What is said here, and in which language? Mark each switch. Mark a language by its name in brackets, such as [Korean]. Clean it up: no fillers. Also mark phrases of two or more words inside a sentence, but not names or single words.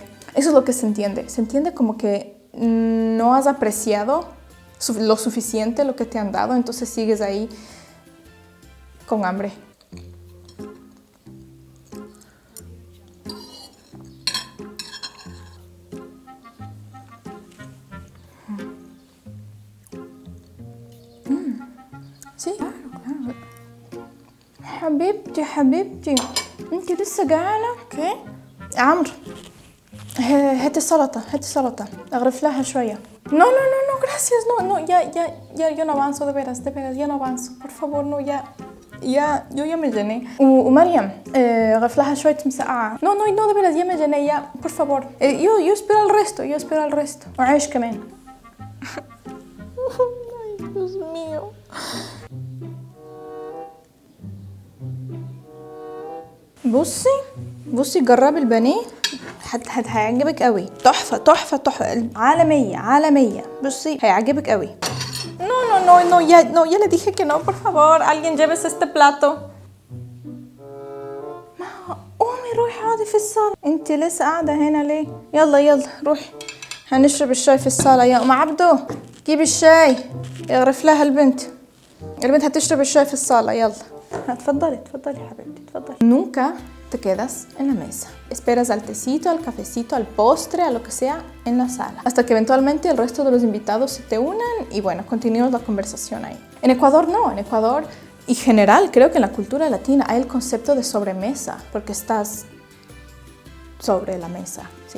[Spanish] Eso es lo que se entiende como que no has apreciado lo suficiente lo que te han dado, entonces sigues ahí con hambre. Sí, claro. [Arabic] حبيبتي انت لسه جعانة؟ اوكي عمرو هاتي السلطة اغرف لها شوية. [Spanish] No, gracias, no, ya, yo no avanzo, de veras, ya no avanzo, por favor, no, yo ya me llené. [Arabic] ومريم اغرف لها شوية مسقعة. [Spanish] No, de veras, ya me llené, ya, por favor. Yo espero al resto. [Arabic] وعيش كمان. [Spanish] Ay, Dios mío. [Arabic] بصي جربي البانيه هيعجبك قوي. تحفة عالمية. بصي هيعجبك قوي. [Spanish] No, ya le dije que no, por favor, alguien llévese este plato. [Arabic] قومي روحي اقعدي في الصالة. انت لسه قاعدة هنا ليه؟ يلا روحي هنشرب الشاي في الصالة. يا ام عبدو جيبي الشاي اغرف لها البنت هتشرب الشاي في الصالة. يلا اتفضلي حبيبتي اتفضلي. [Spanish] Nunca te quedas en la mesa. Esperas al tecito, al cafecito, al postre, a lo que sea en la sala. Hasta que eventualmente el resto de los invitados se te unan y bueno, continúas la conversación ahí. En Ecuador no, en Ecuador Y general, creo que en la cultura latina hay el concepto de sobremesa, porque estás sobre la mesa, ¿sí?